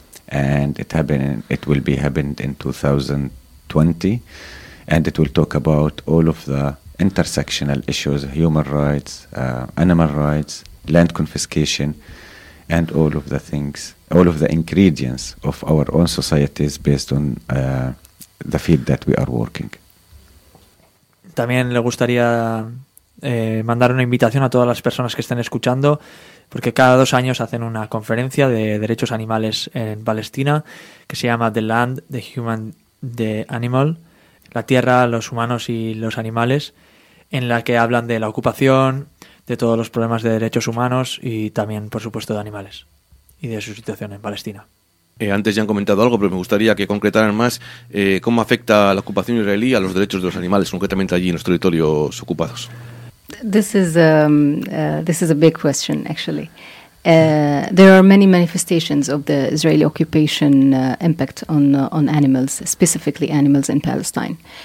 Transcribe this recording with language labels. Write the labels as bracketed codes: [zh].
[en] And it will be happened in 2020, and it will talk about all of the intersectional issues, human rights, animal rights, land confiscation, and all of the things, all of the ingredients of our own societies based on the field that we are working. [es] También le gustaría mandar una invitación a todas las personas que estén escuchando, porque cada dos años hacen una conferencia de derechos animales en Palestina que se llama The Land, The Human, The Animal, la tierra, los humanos y los animales, en la que hablan de la ocupación, de todos los problemas de derechos humanos y también, por supuesto, de animales y de su situación en Palestina. Antes ya han comentado algo, pero me gustaría que concretaran más cómo afecta la ocupación israelí a los derechos de los animales, concretamente allí en los territorios ocupados. [en] This is a big question, actually. There are many manifestations of the Israeli occupation impact on animals, specifically animals in Palestine.